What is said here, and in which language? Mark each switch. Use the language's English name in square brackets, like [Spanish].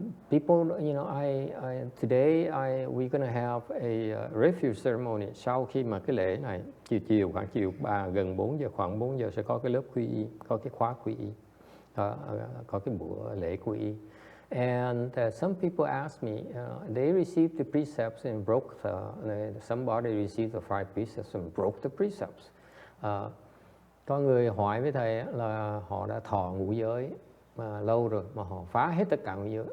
[English] People, you know, today we're gonna have a refuge ceremony. [Vietnamese] Sau khi mà cái lễ này khoảng chiều gần 4 giờ, khoảng 4 giờ sẽ có cái lớp quy y, có cái khóa quy y, có cái buổi lễ quy y. [English] And some people ask me, they received the precepts and broke somebody received the 5 precepts and broke the precepts. [Vietnamese] Có người hỏi với thầy là họ đã thọ ngũ giới mà lâu rồi mà họ phá hết tất cả ngũ giới.